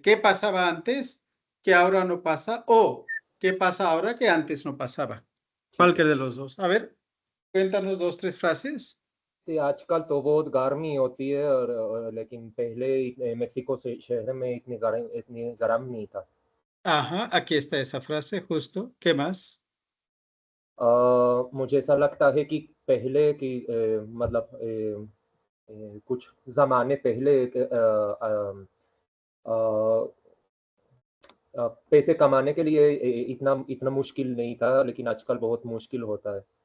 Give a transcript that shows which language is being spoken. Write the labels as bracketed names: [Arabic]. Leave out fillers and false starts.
[Spanish] ¿Qué pasaba antes que ahora no pasa? O ¿qué pasa ahora que antes no pasaba? Cualquier de los dos. A ver, cuéntanos 2, 3 frases. [Hindi] Sí, आजकल तो बहुत गर्मी होती है और लेकिन पहले मेक्सिको से शहर में इतनी गर्म नहीं था। [Spanish] Ajá, aquí está esa frase, justo. ¿Qué más? [Hindi] मुझे ऐसा लगता है कि पहले की मतलब कुछ ज़माने पहले पैसे कमाने के लिए इतना मुश्किल नहीं था, लेकिन आजकल बहुत मुश्किल होता है।